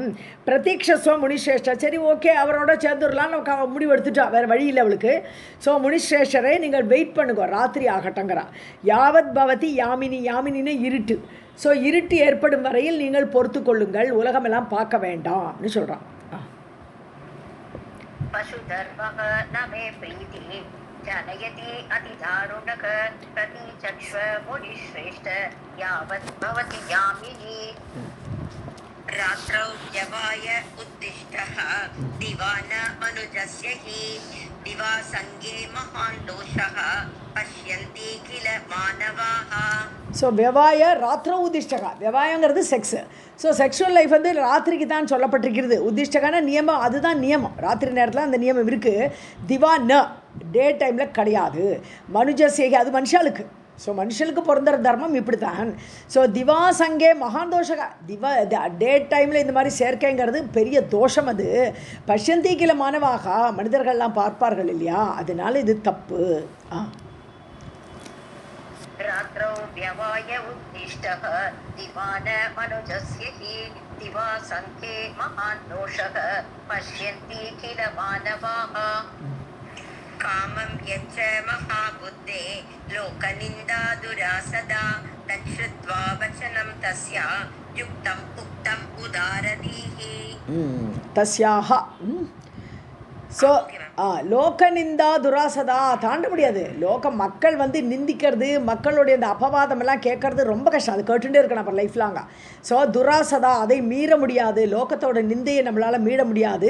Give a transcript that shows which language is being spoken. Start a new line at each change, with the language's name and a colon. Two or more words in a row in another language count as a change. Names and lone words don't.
Sanskrit: प्रतीक्षस्व मुनिश्रेष्ठ,
Tamil: சரி ஓகே அவரோட சேர்ந்துடலாம் நம்ம முடிவு எடுத்துட்டா, வேறு வழி இல்லை அவளுக்கு. ஸோ முனிஸ்ரேஷ்டரை நீங்கள் வெயிட் பண்ணுங்க, ராத்திரி ஆகட்டங்கிறா.
Sanskrit: यावत् भवति यामिनी,
Tamil: யாமினின்னு இருட்டு. ஸோ இருட்டு ஏற்படும் வரையில் நீங்கள் பொறுத்து கொள்ளுங்கள், உலகமெல்லாம் பார்க்க வேண்டாம்னு சொல்கிறான்.
Sanskrit: पशुधर्मः न मे प्रीतिः जनयति अतिदारुणः प्रतीचक्ष्व मुनिश्रेष्ठ यावत् भवति यामिनी. रात्रौ जवाय उद्दिष्टः दिवान मनुजस्य हि दिवासङ्गे महान् दोषः पश्यन्ति किल मानवाः.
Tamil: ஸோ
Sanskrit: व्यवाय रात्रौ उद्दिष्टः,
Tamil: வெவாயங்கிறது செக்ஸு. ஸோ
English: sexual life
Tamil: வந்து ராத்திரிக்கு தான் சொல்லப்பட்டிருக்கிறது. உத்திஷ்டகான நியமம், அதுதான் நியமம், ராத்திரி நேரத்தில் அந்த நியமம் இருக்குது.
Sanskrit: दिवा न,
English: day time-il
Tamil: கிடையாது. மனுஜசேகி, அது மனுஷாளுக்கு. ஸோ மனுஷனுக்கு பிறந்த தர்மம் இப்படி தான். ஸோ
Sanskrit: दिवा सङ्गे महान् दोषः,
English: day time-il
Tamil: இந்த மாதிரி சேர்க்கைங்கிறது பெரிய தோஷம். அது
Sanskrit: पश्यन्ति किल मानवाः,
Tamil: மனிதர்கள்லாம் பார்ப்பார்கள் இல்லையா, அதனால இது தப்பு.
Sanskrit: रात्रौ व्यवाय उद्दिष्टः दिवान मनुजस्य हि दिवासङ्के महान् दोषः पश्यन्ति किल मानवाः. कामं यच्च महाबुद्धे लोकनिन्दा दुरासदा तच्छ्रुत्वा वचनं तस्य युक्तम् उक्तम् उदारधीः.
Tamil: तस्याः ஸோ
Sanskrit: लोक निन्दा दुरासदा
Tamil: தாண்ட முடியாது. மக்கள் வந்து நிந்திக்கிறது, மக்களுடைய அந்த அபவாதமெல்லாம் கேட்கறது ரொம்ப கஷ்டம், அது கேட்டுகிட்டே இருக்கணும் அப்புறம்
English: life long-a.
Tamil: ஸோ துராசதா, அதை மீற முடியாது, லோகத்தோட நிந்தையை நம்மளால் மீற முடியாது.